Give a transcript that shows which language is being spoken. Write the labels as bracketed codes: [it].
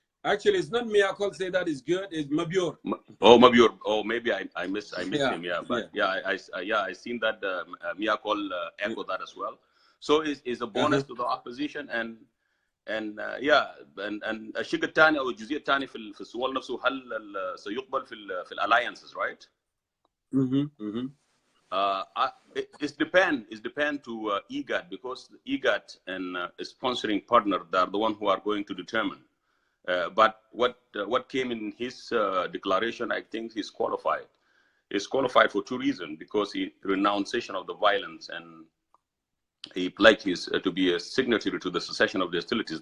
[en] it's not Mayol say that is good. It's Mabior. Mabior. Oh, maybe I missed him. Yeah, but I seen that Mayol echo that as well. So it's a bonus to the opposition and [ar] الشق الثاني او الجزئيه الثانيه في السؤال نفسه هل سيقبل في [en] alliances, right? It depend to IGAD because IGAD and sponsoring partner, they are the one who are going to determine. But what came in his declaration, I think he's qualified. He's qualified for two reasons: because he renunciation of the violence and he pledged to be a signatory to the cessation of the hostilities.